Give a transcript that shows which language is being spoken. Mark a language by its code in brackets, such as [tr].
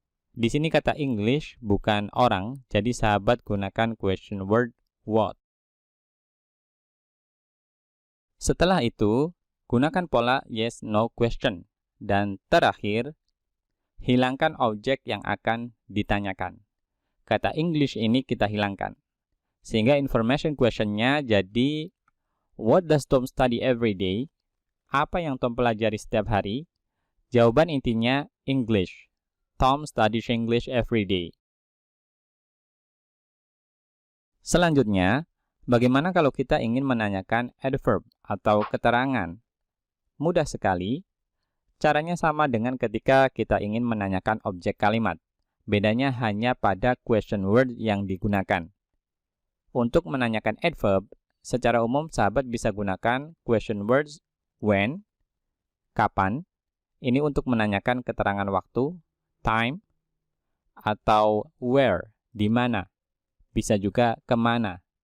[id] Di sini kata English bukan orang, jadi sahabat gunakan question word what. Setelah itu, gunakan pola yes, no, question. Dan terakhir, hilangkan objek yang akan ditanyakan. Kata English ini kita hilangkan. Sehingga information question-nya jadi, [en] what does Tom study every day? [id] Apa yang Tom pelajari setiap hari? Jawaban intinya English. [en] Tom studies English every day. [id] Selanjutnya, bagaimana kalau kita ingin menanyakan adverb atau keterangan? Mudah sekali. Caranya sama dengan ketika kita ingin menanyakan objek kalimat. Bedanya hanya pada question word yang digunakan. Untuk menanyakan adverb, secara umum sahabat bisa gunakan question words when, kapan, ini untuk menanyakan keterangan waktu, time, atau where, di mana, bisa juga kemana.